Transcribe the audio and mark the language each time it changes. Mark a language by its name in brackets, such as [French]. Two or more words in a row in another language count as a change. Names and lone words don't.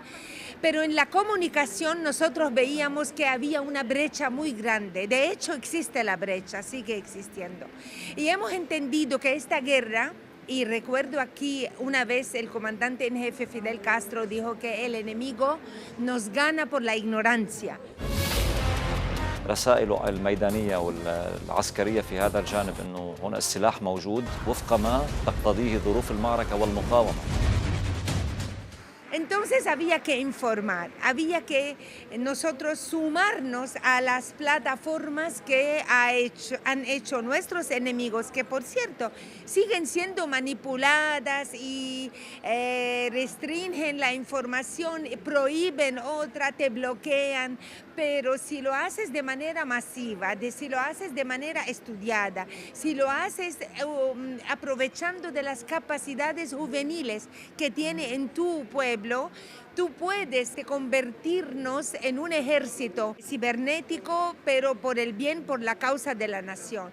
[Spanish] Pero en la comunicación nosotros veíamos que había una brecha muy grande. De hecho, existe la brecha, sigue existiendo. Y hemos entendido que esta guerra, y recuerdo aquí una vez el comandante en jefe Fidel Castro dijo que el enemigo nos gana por la ignorancia. [Arabic] رسائل الميدانية والعسكرية في هذا الجانب أنه هنا السلاح موجود وفق ما تقتضيه ظروف المعركة والمقاومة. [Spanish] Entonces había que informar, había que nosotros sumarnos a las plataformas que han hecho nuestros enemigos, que por cierto siguen siendo manipuladas y restringen la información, prohíben otra, te bloquean, pero si lo haces de manera masiva, si lo haces de manera estudiada, si lo haces aprovechando de las capacidades juveniles que tiene en tu pueblo, tú puedes convertirnos en un ejército cibernético, pero por el bien, por la causa de la nación.